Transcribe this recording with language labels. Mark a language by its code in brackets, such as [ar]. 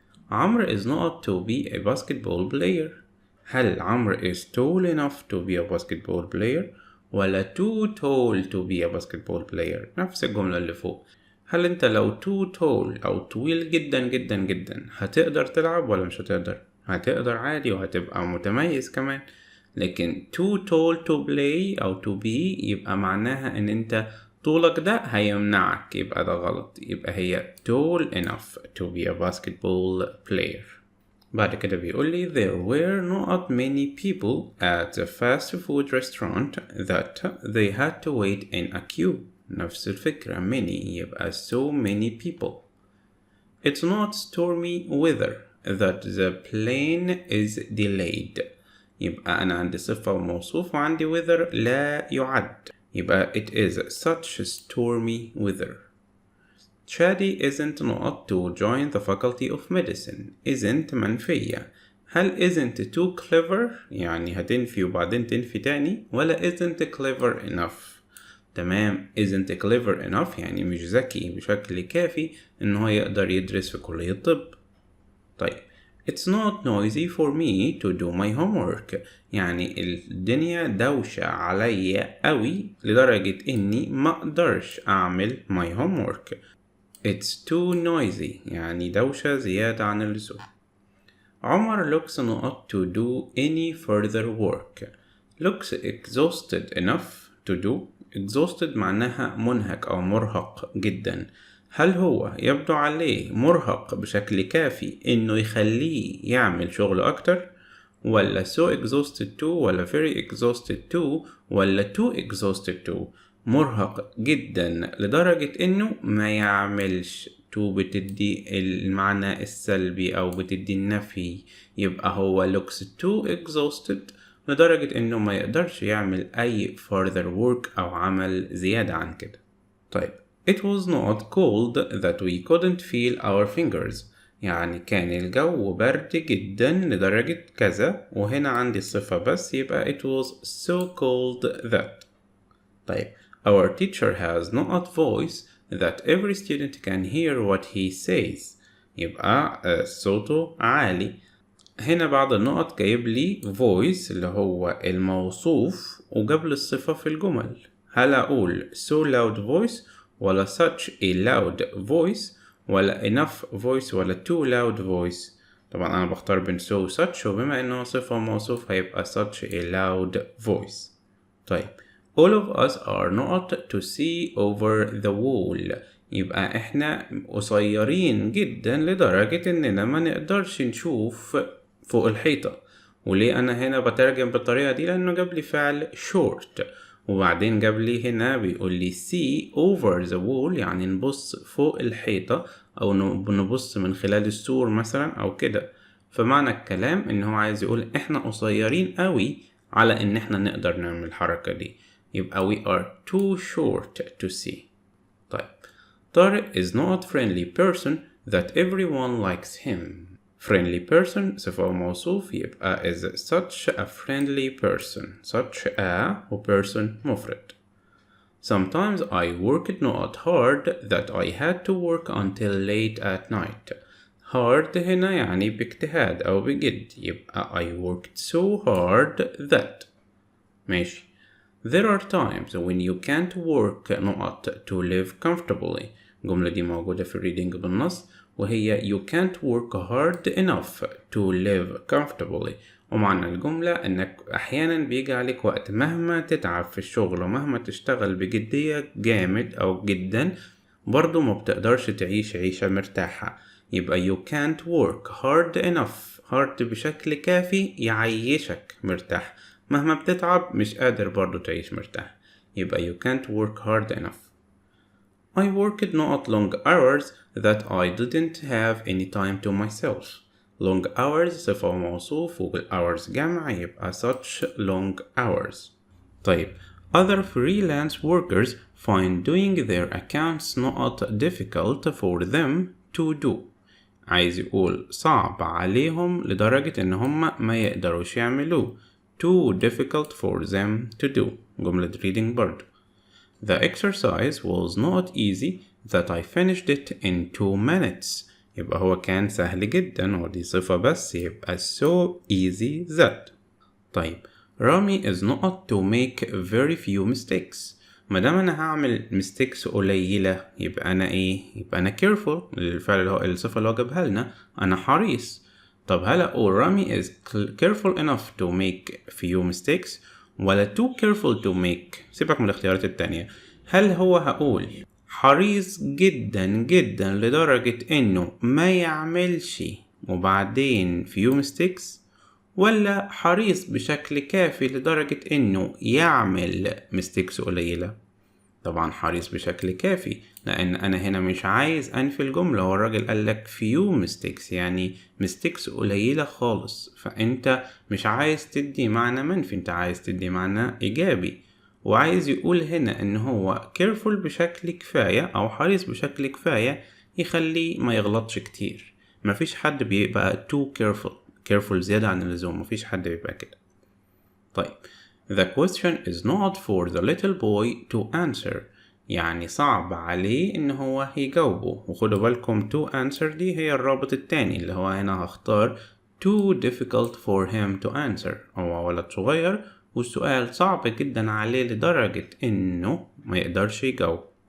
[ar] عمرو [en] is not to be a basketball player، [ar] هل عمرو [en] is tall enough to be a basketball player [ar] ولا [en] too tall to be a basketball player؟ [ar] نفس الجملة اللي فوق، هل انت لو too tall او طويل جدا جدا جدا هتقدر تلعب ولا مش هتقدر؟ هتقدر عادي وهتبقى متميز كمان. لكن [en] too tall to play [ar] او to be يبقى معناها ان انت طولك ده هيمنعك، يبقى ده غلط، يبقى هي [en] tall enough to be a basketball player. [ar] بعد كده بيقول لي [en] there were not many people at the fast food restaurant that they had to wait in a queue. [ar] نفس الفكرة many يبقى [en] so many people. It's not stormy weather that the plane is delayed، [ar] يبقى أنا عندي صفة وموصوف وعندي [en] weather لا يعد، يبقى it is such stormy weather. Shadi isn't not to join the faculty of medicine. [ar] isn't منفية، هل [en] isn't too clever [ar] يعني هتنفي وبعدين تنفي تاني ولا [en] isn't clever enough؟ [ar] تمام، isn't clever enough يعني مش ذكي بشكل كافي إن هو يقدر يدرس في كلية الطب. طيب [en] it's not noisy for me to do my homework، [ar] يعني الدنيا دوشة عليا قوي لدرجة إني ما أقدرش أعمل my homework. [en] It's too noisy [ar] يعني دوشة زيادة عن اللزوم. [en] عمر looks not to do any further work. looks exhausted enough to do. [ar] exhausted معناها منهك أو مرهق جدا. هل هو يبدو عليه مرهق بشكل كافي إنه يخليه يعمل شغل أكتر؟ ولا [en] so exhausted to [ar] ولا [en] very exhausted to [ar] ولا [en] too exhausted to؟ [ar] مرهق جدا لدرجة إنه ما يعملش. to بتدي المعنى السلبي أو بتدي النفي، يبقى هو [en] looks too exhausted [ar] لدرجة إنه ما يقدرش يعمل أي [en] further work [ar] أو عمل زيادة عن كده. [en] طيب it was not cold that we couldn't feel our fingers، [ar] يعني كان الجو برد جدا لدرجة كذا، وهنا عندي الصفة بس يبقى [en] it was so cold that. طيب our teacher has not voice that every student can hear what he says، [ar] يبقى صوته عالي. هنا بعض النقط جايب لي voice اللي هو الموصوف وجاب لي الصفة في الجمل. هل أقول [en] so loud voice [ar] ولا [en] such a loud voice [ar] ولا enough voice ولا [en] too loud voice؟ [ar] طبعا أنا بختار بين so such، وبما إنه صفة موصوف هيبقى such a loud voice. طيب [en] all of us are not to see over the wall، [ar] يبقى احنا قصيرين جدا لدرجة اننا ما نقدرش نشوف فوق الحيطة. وليه انا هنا بترجم بالطريقة دي؟ لانه جاب لي فعل short، وبعدين جاب لي هنا بيقول لي [en] see over the wall [ar] يعني نبص فوق الحيطة او نبص من خلال السور مثلا او كده. فمعنى الكلام ان هو عايز يقول احنا قصيرين قوي على ان احنا نقدر نعمل الحركة دي، يبقى [en] we are too short to see. طيب طارق is not friendly person that everyone likes him. friendly person [ar] صفة موصوف يبقى [en] is such a friendly person. such a و person مفرد. Sometimes I worked not hard that I had to work until late at night. [ar] hard هنا يعني باجتهاد أو بجد، يبقى [en] I worked so hard that. [ar] ماشي. [en] There are times when you can't work not to live comfortably. [ar] الجملة دي موجودة في الريدنج بالنص، [en] وهي you can't work hard enough to live comfortably. [ar] ومعنى الجملة إنك أحيانا بيجي عليك وقت مهما تتعب في الشغل ومهما تشتغل بجدية جامد أو جدا برضو ما بتقدرش تعيش عيشة مرتاحة. [en] يبقى you can't work hard enough. [ar] hard بشكل كافي يعيشك مرتاح، مهما بتتعب مش قادر برضو تعيش مرتاح. [en] يبقى you can't work hard enough. I worked not long hours that I didn't have any time to myself. long hours [ar] صفة وموصوف [en] hours جمع يبقى such long hours. طيب other freelance workers find doing their accounts not difficult for them to do. [ar] عايز يقول صعب عليهم لدرجة إن هم ما يقدروش يعملوه. [en] too difficult for them to do. [ar] جملة reading برضو. [en] The exercise was not easy that I finished it in 2 minutes. [ar] يبقى هو كان سهل جدا ودي صفة بس يبقى [en] so easy that. طيب Rami is not to make very few mistakes. [ar] مادام أنا هعمل mistakes قليلة يبقى أنا إيه؟ يبقى أنا careful. الفعل اللي هو الصفة اللي هو جابها لنا أنا حريص. [en] طب هل أقول Rami is careful enough to make few mistakes ولا too careful to make؟ [ar] سيبك من الاختيارات التانية. هل هو هقول حريص جدا جدا لدرجة إنه ما يعملش وبعدين [en] few mistakes، [ar] ولا حريص بشكل كافي لدرجة إنه يعمل mistakes قليلة؟ طبعا حريص بشكل كافي، لأن أنا هنا مش عايز أنفي الجملة. هو الراجل قالك few mistakes يعني mistakes قليلة خالص، فأنت مش عايز تدي معنى منفي، أنت عايز تدي معنى إيجابي. وعايز يقول هنا إن هو careful بشكل كفاية أو حريص بشكل كفاية يخليه ما يغلطش كتير. مفيش حد بيبقى too careful زيادة عن اللزوم، مفيش حد بيبقى كده. [en] طيب The question is not for the little boy to answer. [ar] يعني صعب عليه إن هو يجاوبه. وخدوا بالكم to answer دي هي الرابط التاني اللي هو هنا هختار [en] too difficult for him to answer. [ar] هو ولد صغير والسؤال صعب جدا عليه لدرجة إنه ما يقدرش يجاوب.